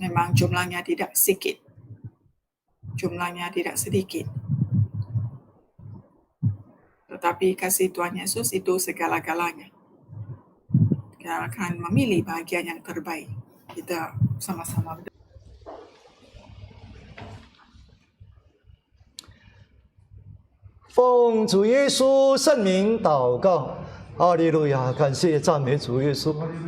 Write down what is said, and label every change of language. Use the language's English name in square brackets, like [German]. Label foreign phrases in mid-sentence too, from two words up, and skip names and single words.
[Malay] Memang jumlahnya tidak sedikit. Tetapi kasih Tuhan Yesus itu segala-galanya. Kita akan memilih bahagian yang terbaik. Kita sama-sama berdoa. [Chinese] 奉主耶稣圣名祷告，哈利路亚！感谢赞美主耶稣。